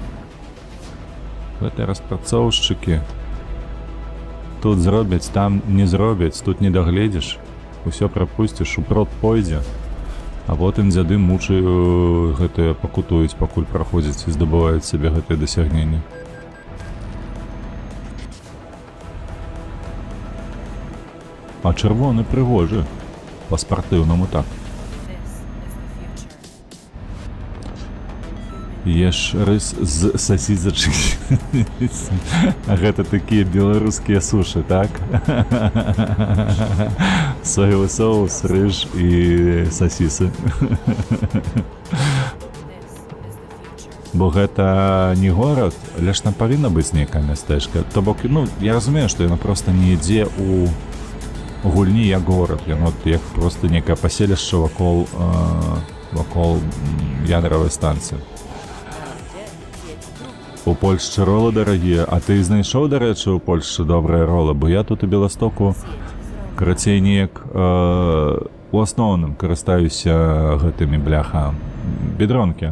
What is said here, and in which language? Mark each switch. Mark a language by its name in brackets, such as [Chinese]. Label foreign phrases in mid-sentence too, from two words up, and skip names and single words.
[Belarusian] Гэтыя распрацоўшчыкі тут зробяць, там не зробяць, тут не дагледзіш, усё прапусціш, упрот пойдзе, а потым дзяды мучы гэтыя пакутуюць, пакуль праходзяць і здабываюць сабе гэтыя дасягненні. А чырвоны прыгожы, па-спартыўнаму так. [English] This is the future. [Belarusian] Еш рыс з сасісачкі. А гэта такія беларускія сушы, так? [Russian] Соевый соус, [Belarusian] рыж і сасісы. [English] This is the future. [Belarusian] Бо гэта не горад, але ж там павінна быць нейкая мястэчка. То бок, ну, я разумею, што яно проста не ідзе ў гульні як горад. Яно як проста нейкае паселішча вакол ядравай станцыі. У Польшчы ролы дарагія, а ты знайшоў, дарэчы, у Польшчы добрыя ролы, бо я тут у Беластоку карацей неяк у асноўным карыстаюся гэтымі, бляха, бедронкі.